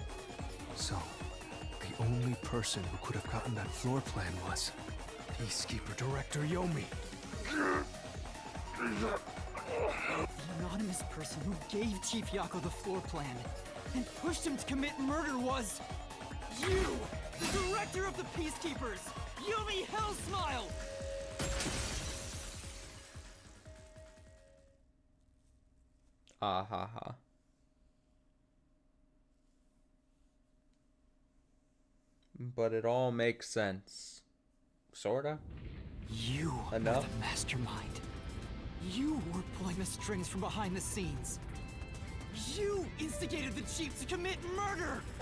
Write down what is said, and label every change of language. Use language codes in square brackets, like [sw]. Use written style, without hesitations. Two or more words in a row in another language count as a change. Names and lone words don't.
[en] So, the only person who could have gotten that floor plan was Peacekeeper Director Yomi. The anonymous person who gave Chief Yako the floor plan and pushed him to commit murder was you, the director of the Peacekeepers, Yomi Hellsmile! Ah ha ha. But it all makes sense. Sorta. You Enough? were the mastermind. You were pulling the strings from behind the scenes. You instigated the chief to commit murder!